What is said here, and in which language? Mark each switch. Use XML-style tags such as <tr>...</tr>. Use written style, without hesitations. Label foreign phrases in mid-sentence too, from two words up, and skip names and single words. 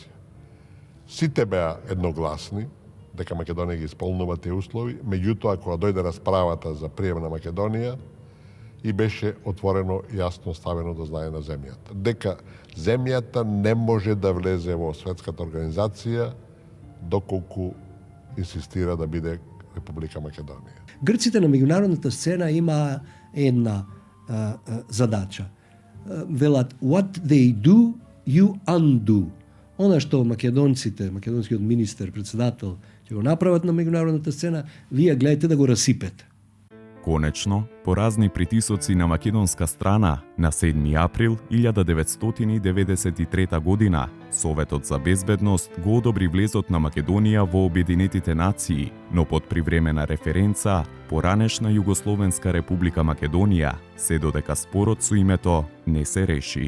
<mk>Сите беа едногласни дека Македонија ги исполнува тие услови, меѓутоа кога дојде расправата за прием на Македонија и беше отворено јасно ставено до знание на земјата дека земјата не може да влезе во светската организација доколку инсистира да биде Република Македонија. Грците на меѓународната сцена има една задача. Велат,</mk> <en>what they do, you undo.</en> <mk>Она што македонскиот министер, председател, ќе го направат на меѓународната сцена, вие гледајте да го расипете. Конечно, по разни притисоци на македонска страна, на 7 април 1993 година, Советот за безбедност го одобри влезот на Македонија во Обединетите нации, но под привремена референца, поранешна Југословенска република Македонија, се додека спорот со името не се реши.</mk>